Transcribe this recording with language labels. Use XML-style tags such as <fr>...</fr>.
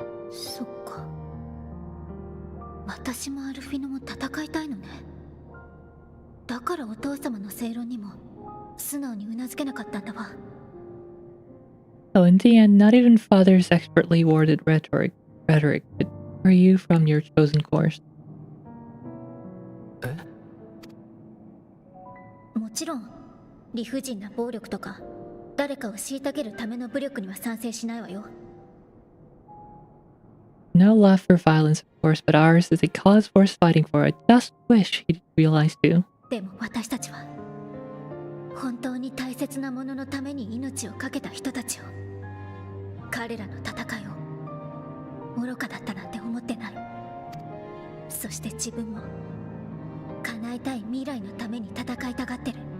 <ja>そっか。私もアルフィノも戦いたいのね。だからお父様の正論にも素直にうなずけなかったんだわ。</ja> <en>So in the end, not even father's expertly worded rhetoric could deter you from your chosen course.</en> <ja>もちろん理不尽な暴力とか誰かを虐げるための武力には賛成しないわよ。</ja> <en>No love for violence, of course, but ours is a cause worth fighting for. I just wish he'd realize too.</en> <ja>でも私たちは本当に大切なもののために命を懸けた人たちを、彼らの戦いを愚かだったなんて思ってない。そして自分も叶えたい未来のために戦いたがってる。</ja>